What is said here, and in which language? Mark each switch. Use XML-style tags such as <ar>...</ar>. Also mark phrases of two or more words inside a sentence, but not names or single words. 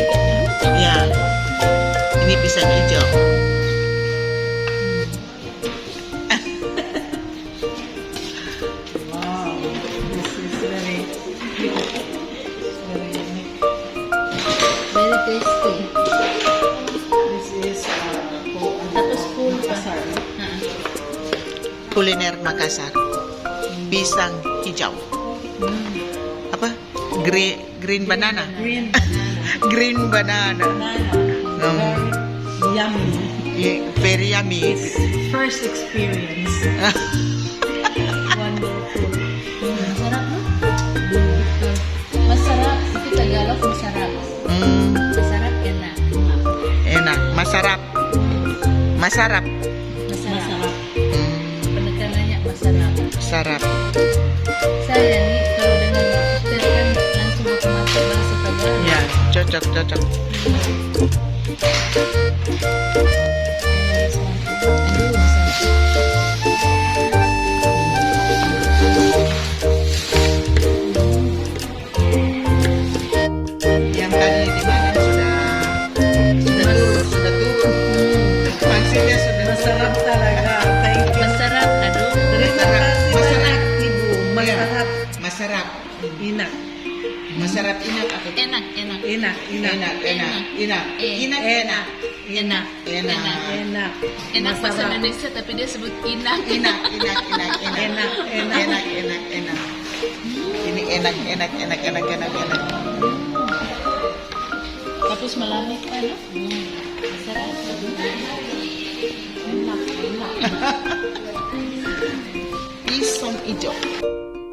<id>Ya, ini pisang hijau.</id> <en>Wow, this is very unique. very tasty. This is</en> <tl>Tapos full pa.</tl> <id>Makassar. Kuliner Makassar, pisang hijau. Apa?</id> <en>Green banana. Green banana. Green banana. Very yummy. Very yummy. First experience. Wonderful.</en> <tl>Masarap, no? Masarap.</tl> <id>Itu Tagalog, masarap. Masarap, enak. Enak. Masarap. Masarap. Penekanannya masarap. Masarap. Saya nih, kalau dengan suster kan langsung otomatis bahasa Tagalog. Ya, cocok. Aduh, masarap. Yang tadi di mana sudah turun. Pangsitnya sudah</id> <tl>Masarap talaga.</tl> <en>Thank you.</en> <id>Masarap, aduh. Terima kasih Masarap. banyak, Ibu. Masarap. Masarap. Enak. Masarap enak atau Enak. Enak. enak. Enak bahasa Indonesia, tapi dia sebut enak. Enak. Enak. Ini enak.</id> <tl>Tapos malamig pa, no?</tl> <id>Masarap. Enak. Pisang hijau.</id>